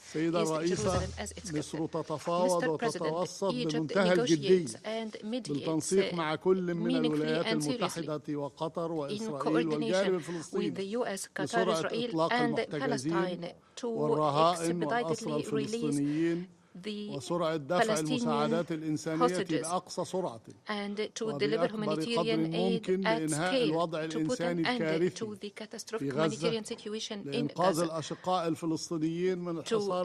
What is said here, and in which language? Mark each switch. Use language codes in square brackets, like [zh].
[ar] سيدة الرئيسة، مصر تتفاوض وتتوسط بمنتهى الجدية بالتنسيق مع كل من الولايات المتحدة وقطر وإسرائيل والجانب الفلسطيني لسرعة إطلاق المحتجزين والرهائن والأسرى الفلسطينيين [en] the [ar] وسرعة دفع المساعدات الإنسانية بأقصى سرعة [en] and to deliver humanitarian aid at scale, to put an end to the catastrophic humanitarian situation in Gaza, [ar] الأشقاء الفلسطينيين من الحصار